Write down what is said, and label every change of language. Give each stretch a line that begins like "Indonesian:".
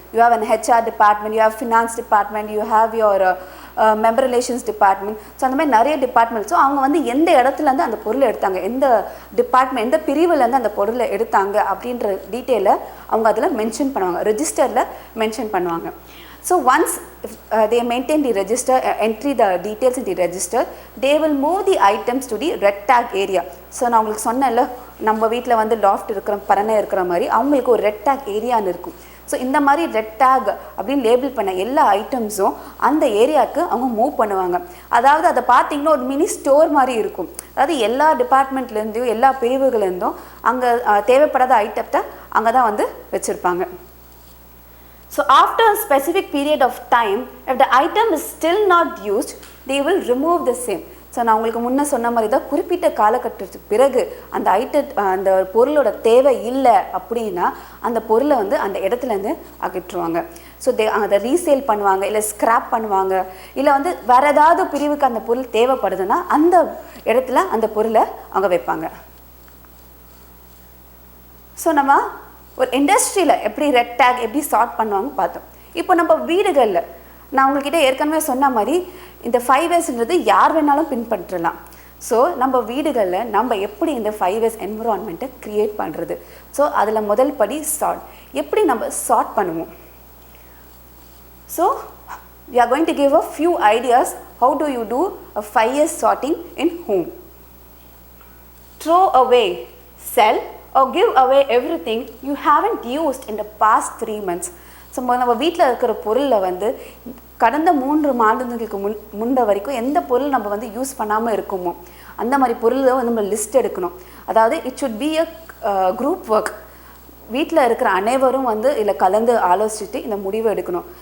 English: You have an HR department, you have finance department, you have your member relations department.
Tamil: So அந்த மாதிரி நிறைய department. So அவங்க வந்து எந்த இடத்துலேருந்து அந்த பொருளை எடுத்தாங்க, எந்த டிபார்ட்மெண்ட் எந்த பிரிவுலேருந்து அந்த பொருளை எடுத்தாங்க அப்படின்ற டீட்டெயிலை அவங்க அதில் மென்ஷன் பண்ணுவாங்க, ரெஜிஸ்டரில் மென்ஷன் பண்ணுவாங்க.
English: So once they maintain the register, entry the details in the register, they will move the items to the red tag area.
Tamil: So நான் உங்களுக்கு சொன்னேன்ல, நம்ம வீட்டில் வந்து லாஃப்ட் இருக்கிற பரணை இருக்கிற மாதிரி அவங்களுக்கு ஒரு ரெட் டேக் ஏரியான்னு இருக்கும். ஸோ இந்த மாதிரி ரெட் டேக் அப்படின்னு லேபிள் பண்ண எல்லா ஐட்டம்ஸும் அந்த ஏரியாவுக்கு அவங்க மூவ் பண்ணுவாங்க. அதாவது அதை பார்த்தீங்கன்னா ஒரு மினி ஸ்டோர் மாதிரி இருக்கும். அதாவது எல்லா டிபார்ட்மெண்ட்லேருந்தும் எல்லா பிரிவுகள்லேருந்தும் அங்கே தேவைப்படாத ஐட்டத்தை அங்கே தான் வந்து வச்சுருப்பாங்க.
English: So after a specific period of time, if the item is still not used, they will remove the same.
Tamil: So நான் உங்களுக்கு முன்னே சொன்ன மாதிரி தான் குறிப்பிட்ட காலகட்டத்துக்கு பிறகு அந்த பொருளோட தேவை இல்லை அப்படின்னா அந்த பொருளை வந்து அந்த இடத்துலேருந்து அகற்றுவாங்க. ஸோ அதை ரீசேல் பண்ணுவாங்க, இல்லை ஸ்கிராப் பண்ணுவாங்க, இல்லை வந்து வேறு ஏதாவது பிரிவுக்கு அந்த பொருள் தேவைப்படுதுன்னா அந்த இடத்துல அந்த பொருளை அங்கே வைப்பாங்க. ஸோ நம்ம ஒரு இண்டஸ்ட்ரியில் எப்படி ரெட் டேக் எப்படி சார்ட் பண்ணுவாங்க பார்த்தோம். இப்போ நம்ம வீடுகளில் நான் உங்கள்கிட்ட ஏற்கனவே சொன்ன மாதிரி இந்த 5Sன்றது யார் வேணாலும் பின்பற்றலாம். ஸோ நம்ம வீடுகளில் நம்ம எப்படி இந்த 5S என்விரான்மெண்ட்டை க்ரியேட் பண்ணுறது. ஸோ அதில் முதல் படி சார்ட். எப்படி நம்ம சார்ட் பண்ணுவோம்.
English: So we are going to give a few ideas how do you do a 5S sorting in home. Throw away, sell or give away everything you haven't used in the past 3 months.
Tamil: So நம்ம வீட்டில் இருக்கிற பொருளில் வந்து கடந்த 3 மாதங்களுக்கு முன்ன வரைக்கும் எந்த பொருள் நம்ம வந்து யூஸ் பண்ணாமல் இருக்குமோ அந்த மாதிரி பொருளை வந்து நம்ம லிஸ்ட் எடுக்கணும். அதாவது
English: It should be a group work.
Tamil: வீட்டில் இருக்கிற அனைவரும் வந்து இதில் கலந்து ஆலோசிச்சுட்டு இந்த முடிவை எடுக்கணும்.